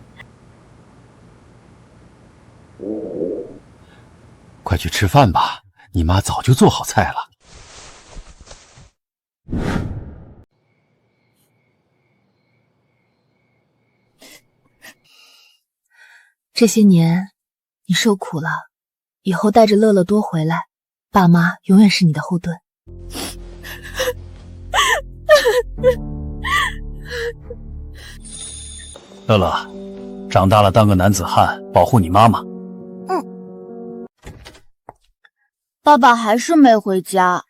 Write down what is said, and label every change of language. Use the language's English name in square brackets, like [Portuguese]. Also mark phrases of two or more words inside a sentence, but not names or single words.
[Chinese] 快去吃饭吧，你妈早就做好菜了。这些年你受苦了，以后带着乐乐多回来，爸妈永遠是你的後盾。樂樂，長大了當個男子漢，保護你媽媽。爸爸還是沒回家。